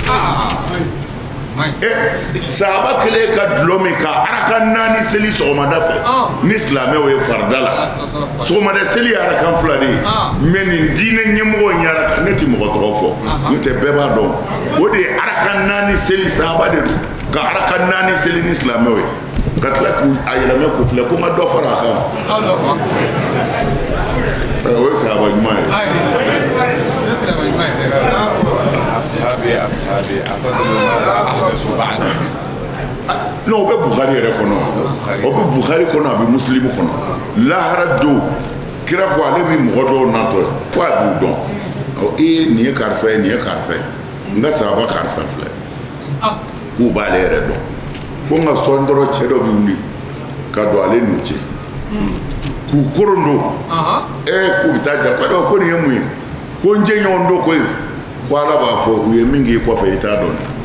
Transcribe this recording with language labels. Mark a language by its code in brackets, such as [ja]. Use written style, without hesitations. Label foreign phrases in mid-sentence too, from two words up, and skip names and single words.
[bm] sahaba kɛlen ka dulɔ min ka araka 4 seli sɔgɔmada fɛ ni silamɛw ye farida la sɔgɔmada seli ye arakan 2 de ye mais nin diinɛ ɲɛmɔgɔ in ye araka ne tɛ mɔgɔ tɔgɔ fɔ n'o tɛ bɛɛ b'a dɔn o de ye araka 4 seli sahaba de don ka araka 4 seli ni silamɛw ye ka tila k'u a yɛlɛmɛ k'u filɛ ko n ka dɔ fara a kan o ye sahaba ɲuman ye [ar] أصحابي أفضل ماذا أحدثوا بعد [bm] non o bɛ Bukhari yɛrɛ kɔnɔ o bɛ Bukhari kɔnɔ a bɛ Muslim kɔnɔ lahara don kira ko ale bɛ mɔgɔ dɔw natɔ fo a b'u dɔn nin ye karisa ye nin ye karisa ye n ka sahaba karisa filɛ k'u b'ale yɛrɛ dɔn ko n ka sɔn dɔrɔn cɛ dɔ bɛ wuli ka don ale n'u cɛ k'u koron don k'u bɛ taa ja ko nin ye mun ye ko n jɛ ɲɔgɔn don koyi ko ala b'a fɔ u ye min k'i kɔfɛ i t'a dɔn